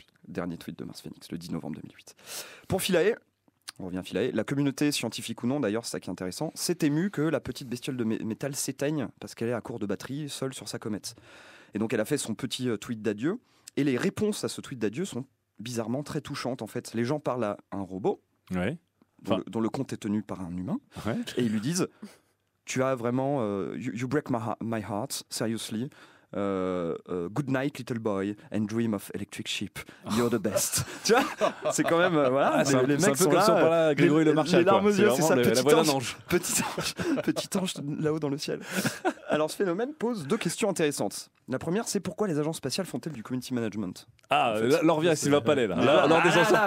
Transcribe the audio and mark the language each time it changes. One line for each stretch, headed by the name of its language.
French: Dernier tweet de Mars Phoenix, le 10 novembre 2008. Pour Philae, on revient à Philae, la communauté scientifique ou non, d'ailleurs, c'est ça qui est intéressant, s'est émue que la petite bestiole de métal s'éteigne parce qu'elle est à court de batterie, seule sur sa comète. Et donc elle a fait son petit tweet d'adieu, et les réponses à ce tweet d'adieu sont bizarrement très touchantes en fait. Les gens parlent à un robot, dont le compte est tenu par un humain, et ils lui disent « Tu as vraiment...
English: you break my heart, seriously. Good night little boy and dream of electric sheep. You're the best.
French: » Tu vois, c'est quand même les mecs sont là, Grégory Le Marchal, les larmes aux yeux, c'est ça, petit ange là-haut dans le ciel. Alors ce phénomène pose 2 questions intéressantes. La première, c'est pourquoi les agences spatiales font-elles du community management? Ah, là on revient à Sylvain Palais là. Alors des gens sur Terre.